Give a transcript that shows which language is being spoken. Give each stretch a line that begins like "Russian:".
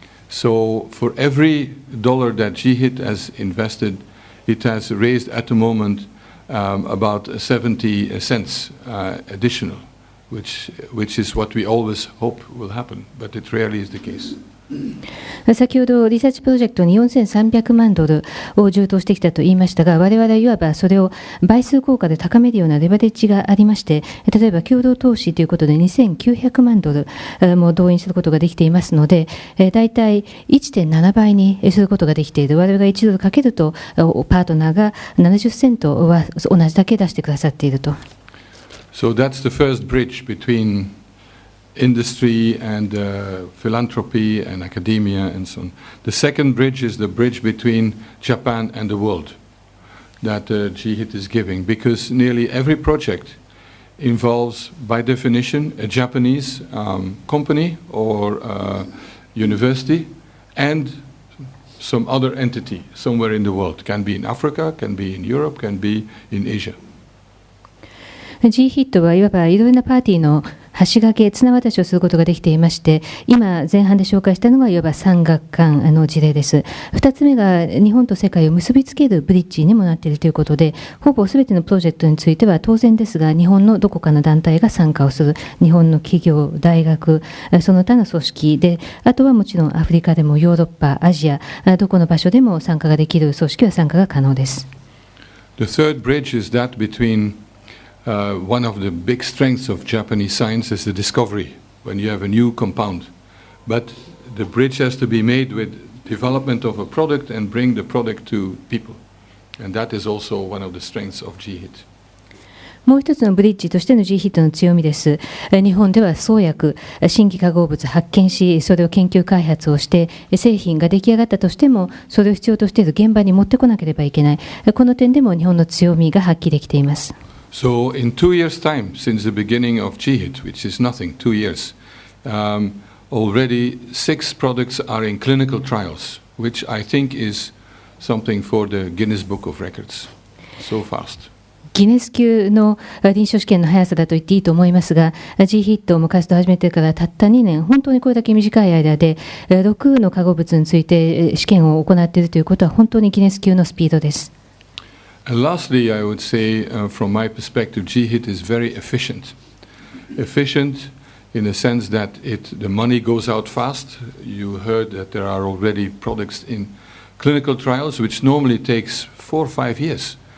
English: So for every dollar that GHIT has invested, it has raised at the moment about 70 cents additional, which is what we always hope will happen, but it rarely is the case.
Japanese: 先ほどリサーチプロジェクトに4300万ドルを充当してきたと言いましたが、我々はいわばそれを倍数効果で高めるようなレバレッジがありまして、例えば共同投資ということで2900万ドルも動員することができていますので、大体 1.7 倍にすることができている。我々が1ドルかけるとパートナーが70セントは同じだけ出してくださっていると。
English: So that's the first bridge between industry and philanthropy and academia and so on. The second bridge is the bridge between Japan and the world that GHIT is giving, because nearly every project involves, by definition, a Japanese company or university and some other entity somewhere in the world. Can be in Africa, can be in Europe, can be in Asia.
Japanese: GHIT はいわばいろいろなパーティーの橋掛け、綱渡しをすることができていまして、今前半で紹介したのがいわば産学官の事例です。 2つ目が日本と世界を結びつけるブリッジにもなっているということで、ほぼすべてのプロジェクトについては当然ですが、日本のどこかの団体が参加をする、日本の企業、大学、その他の組織で、あとはもちろんアフリカでもヨーロッパ、アジア、どこの場所でも参加ができる組織は参加が可能です。
English: The third bridge is that between one of the big strengths of Japanese science is the discovery, when you have a new compound. But the bridge has to be made with development of a product and bring the product to people. And that is also one of the strengths of GHIT.
Japanese: もう一つのブリッジとしての GHIT の強みです。日本では創薬、新規化合物発見し、それを研究開発をして、製品が出来上がったとしても、それを必要としている現場に持ってこなければいけない。この点でも日本の強みが発揮できています。
English: So in 2 years' time, since the beginning of GHIT, which is nothing, 2 years, already 6 products are in clinical trials, which I think is something for the Guinness Book of Records. So fast.
Japanese: ギネス級の臨床試験の速さだと言っていいと思いますが、GHIT を活動を始めてからたった2年、本当にこれだけ短い間で、6の化合物について試験を行っているということは、本当にギネス級のスピードです。
English: And lastly, I would say, from my perspective, GHIT is very efficient. Efficient in the sense that the money goes out fast. You heard that there are already products in clinical trials, which normally takes 4 or 5 years.